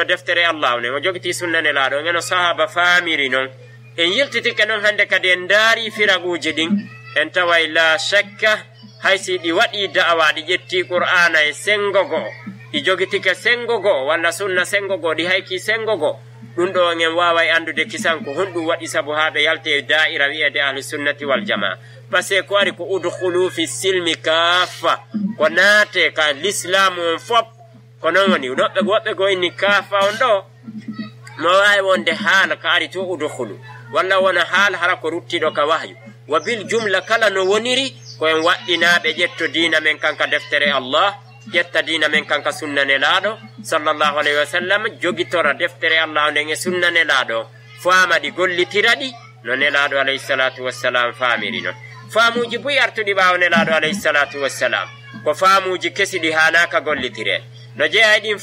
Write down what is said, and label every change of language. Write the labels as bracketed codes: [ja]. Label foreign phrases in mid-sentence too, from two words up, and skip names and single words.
[ff] deftere allah ne o jogiti sunna nelaɗo ngeno sahaba famiri noon en yiltitike noon hannde kadi en daari firaguji ɗin en taway [ar] لا شك [ff] haysi ɗi waɗi da'awa ɗi ƴetti qur'ana e sengo go'o ɗi jogitike sengo go'o walla sunna sengo go'o ɗi hayki sengo go'o ɗum ɗo en waway andude kisan ko honɗum waɗi sabu ha ɓe yalte e da'ira wiyede [ar] أهل السنة والجماعة [fr] par ce que [ff] ko ari ko [ar] ادخلوا في السلم كافة [ff] ko naate ka l'islamu on fop ko noon woni woɓɓe go inni kaafa on ɗo mo wawi wonde haala ka ari to udkhulu walla wona haala hara ko ruttiɗo ka wahyu [ar] وبالجملة [ff] kala no woniri koyen waɗɗinaɓe ƴetto dina men kanka deftere allah ƴetta dina men kanka sunna nelaɗo [ar] صلى الله عليه وسلم [ff] jogitora deftere allah nden e sunna nelaɗo faamaɗi gollitira ɗi no nelaɗo [ar] عليه الصلاة والسلام [ff] faamiri noon faamuji boyi artuɗi ɓawo nelaɗo [ar] عليه الصلاة والسلام [ff] ko faamuji kesi ɗi hanaka gollitire no jeeya ɗin